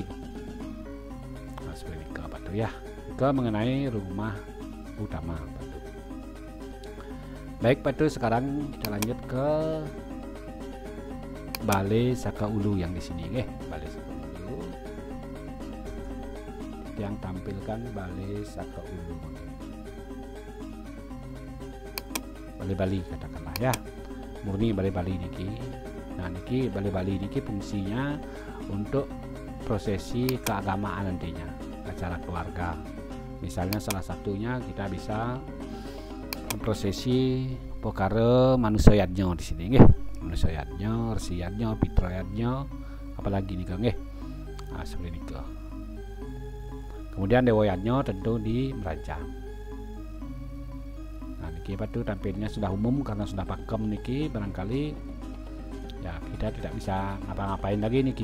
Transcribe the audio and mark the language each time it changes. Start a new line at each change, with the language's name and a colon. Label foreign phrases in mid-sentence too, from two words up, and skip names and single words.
Indonesian: Nah seperti itu Pak Tu ya. Itu mengenai rumah utama Pak Tu. Baik Pak Tu, sekarang kita lanjut ke Balai Saka Ulu yang di sini Balai Saka Ulu. Yang tampilkan Balai Saka Ulu. Balai Bali katakanlah ya. Murni Balai Bali niki. Nah niki Balai Bali niki fungsinya untuk prosesi keagamaan nantinya, acara keluarga. Misalnya salah satunya kita bisa prosesi pokare manusia yadnya di sini manusia yadnya, resi yadnya, pitra yadnya, apalagi nih Kang Nah seperti itu. Kemudian dewa yadnya tentu di Merajang. Nah niki Pak Tu tampilnya sudah umum karena sudah pakem niki, barangkali ya kita tidak bisa ngapa-ngapain lagi niki.